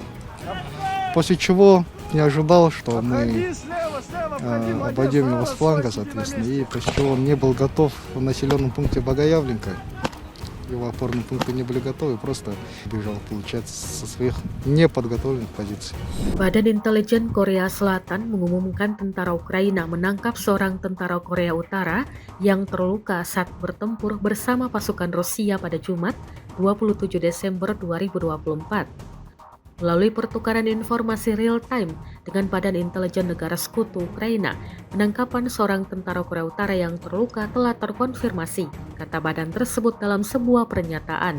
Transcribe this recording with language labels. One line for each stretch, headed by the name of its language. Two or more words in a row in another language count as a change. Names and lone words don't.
Russian: После чего не ожидал, что мы обойдем его с фланга, соответственно, и после чего он не был готов в населенном пункте Богоявленка. Его опорные пункты не были готовы, просто бежал, получается, со своих неподготовленных позиций.
Indonesian: Badan Intelijen Korea Selatan mengumumkan tentara Ukraina menangkap seorang tentara Korea Utara yang terluka saat bertempur bersama pasukan Rusia pada Jumat 27 Desember 2024. Melalui pertukaran informasi real-time dengan Badan Intelijen Negara Sekutu Ukraina, penangkapan seorang tentara Korea Utara yang terluka telah terkonfirmasi, kata badan tersebut dalam sebuah pernyataan.